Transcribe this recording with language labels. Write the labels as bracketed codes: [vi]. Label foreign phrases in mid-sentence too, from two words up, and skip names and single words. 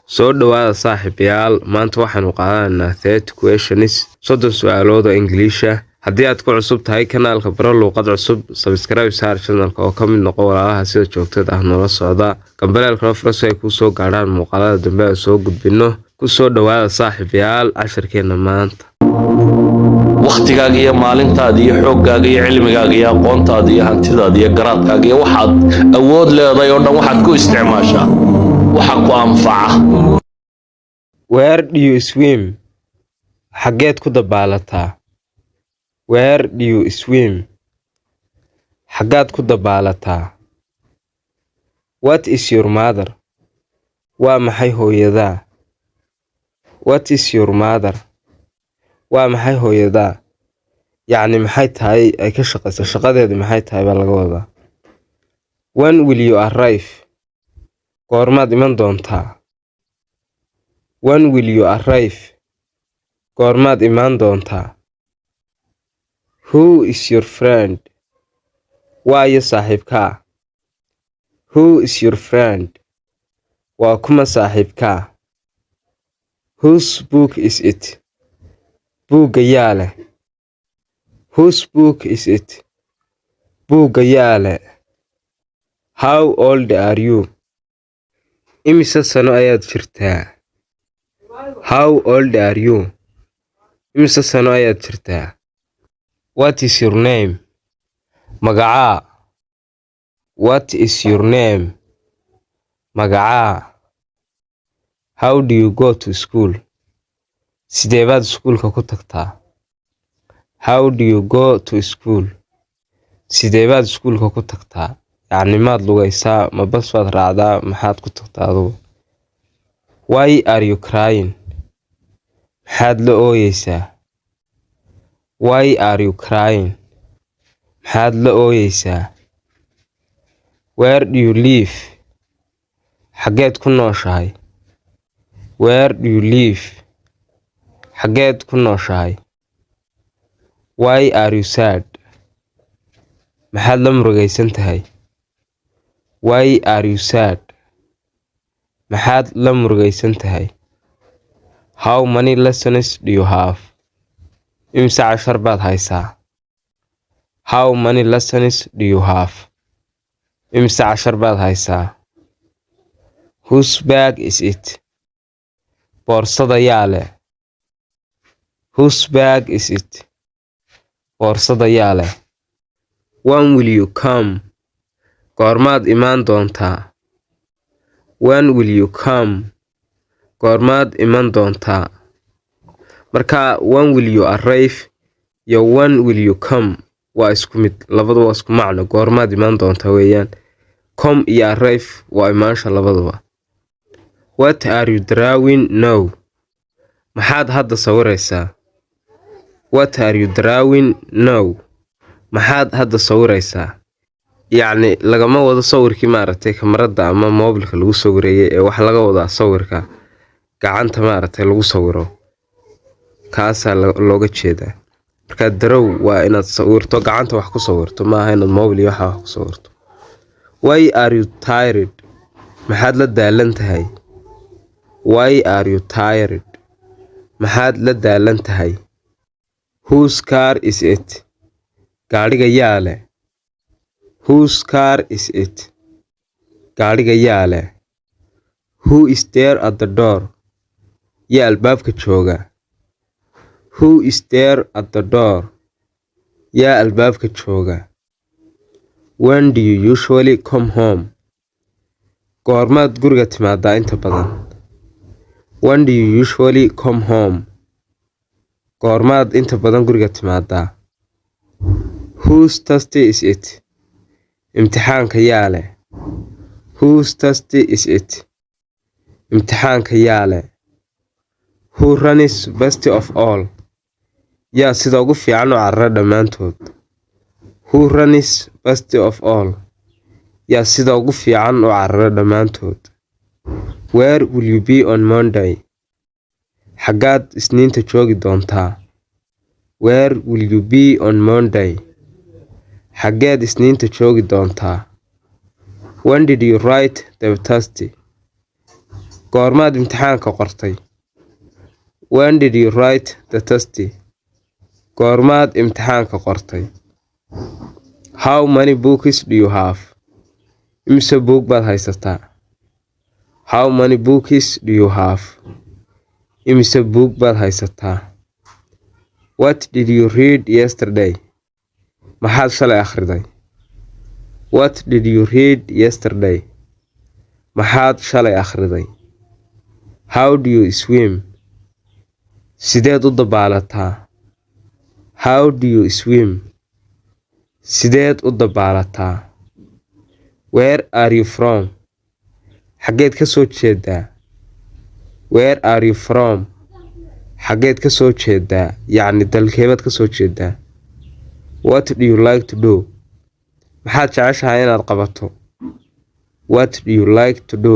[so] soo dhawaada saaxiibayaal maanta waxaanu qaadanaynaa 30 questions 30 su'aalood oo English ah haddii aad ku cusub tahay kanaalka baro luqad cusub subscribe saar channelka oo ka mid noqo walaalaha sida joogtada ah noola socda kambalelka furso ay ku soo gaaraan muuqaalada dambe ee soo gudbino ku soo dhawaada saaxiibayaal casharkeena maanta waqtigaaga iyo maalintaada iyo xooggaaga iyo cilmigaaga iyo aqoontaada iyo hantidaada iyo garaadkaaga iyo waxaad awood leedahay oo dhan waxaad ku isticmaashaa waxa ku anfaca. [en] Where do you swim? [so] Xageed ku dabaalataa? [en] Where do you swim? [so] Xagaad ku dabaalataa? [en] What is your mother? [so] Waa maxay hooyadaa? What is your mother? waa maxay hooyadaa? yacni maxay tahay ay ka shaqayso shaqadeedu maxay tahay baa laga wadaa. [en] When will you arrive? [so] goormaad iman doontaa? [en] When will you arrive? [so] goormaad imaan doontaa? [en] Who is your friend? [so] waayo saaxiibkaa? [en] Who is your friend? [so] waa kuma saaxiibkaa? [en] Whose book is it? [so] buugga yaa leh? [en] Whose book is it? [so] buugga yaa leh? [en] How old are you? [so] imise sano ayaad jirtaa? [en] How old are you? [so] imise sano ayaad jirtaa? [en] What is your name? magacaa? What is your name? magacaa? How do you go to school? [so] sidee baad iskuulka ku tagtaa? [en] How do you go to school? [so] sidee baad iskuulka ku tagtaa? yacni maad lugaysaa ma bas baad raacdaa maxaad ku tagtaa adugu? [en] Why are you crying? [so] maxaad la ooyeysaa? [en] Why are you crying? [so] maxaad la ooyeysaa? [en] Where do you live? [so] xageed ku nooshahay? [en] Where do you live? [so] xageed ku nooshahay? [en] Why are you sad? [so] maxaad la murugaysan tahay? [en] Why are you sad? [so] maxaad la murugaysan tahay? [en] How many lessons do you have? [so] imise cashar baad haysaa? [en] How many lessons do you have? [so] imise cashar baad haysaa? [en] Whose bag is it? [so] boorsada yaa leh? [en] Whose bag is it? [so] boorsada yaa leh? [en] When will you come? [so] goormaad imaan doontaa? [en] When will you come? [so] goormaad iman doontaa? marka [en] when will you arrive [so] iyo [en] when will you come [so] waa isku mid, labadu waa isku macno, goormaad imaan doontaa weeyaan. Come iyo arrive waa imaansha labaduba. [en] What are you drawing now? [so] maxaad hadda sawiraysaa? [en] What are you drawing now? [so] maxaad hadda sawiraysaa? yacni lagama wado sawirkii maaragtay kamarada ama moobilka lagu sawirayay ee wax laga wadaa sawirka gacanta maaragtay lagu sawiro, kaasaa looga jeedaa. marka draw waa inaad sawirto gacanta wax ku sawirto, maaha inaad moobil iyo wax ku sawirto. [en] Why are you tired? [so] maxaad la daalan tahay? [en] Why are you tired? [so] maxaad la daalan tahay? [en] Whose car is it? [so] gaadhiga yaa leh? [en] Whose car is it? [so] gaadhiga yaa leh? [en] Who is there at the door? [so] yaa albaabka jooga? [en] Who is there at the door? [so] yaa albaabka jooga? [en] When do you usually come home? [so] goormaad guriga timaadaa inta badan? [en] When do you usually come home? [so] goormaad inta badan guriga timaadaa? [en] Whose test is it? [so] imtixaanka yaa leh? [en] Whose test is it? [so] imtixaanka yaa leh? [en] Who runs best of all? [so] yaa sida ugu fiican u carara dhammaantood? [en] Who runs best of all? [so] yaa sida ugu fiican u carara dhammaantood? [en] Where will you be on Monday? [so] xagaad isniinta joogi doontaa? [en] Where will you be on Monday? [so] xageed isniinta joogi doontaa? [en] When did you write the test? [so] goormaad imtixaanka qortay? [en] When did you write the test? [so] Goormaad imtixaanka qortay? [en] How many books do you have? [so] Imise buug baad haysataa? [en] How many books do you have? [so] Imise buug baad haysataa? [en] What did you read yesterday? [so] Maxaad shalay akhriday? [en] What did you read yesterday? [so] Maxaad shalay akhriday? [en] How do you swim? [so] Sideed u dabaalataa? [en] How do you swim? [so] Sideed u dabaalataa? [en] Where are you from? [so] Xageed ka soo jeedaa? [en] Where are you from? [so] Xageed ka soo jeedaa? Yacni dalkeebaad ka soo jeedaa? [en] What do you like to do? [so] Maxaad jeceshahay inaad qabato? [en] What do you like to do?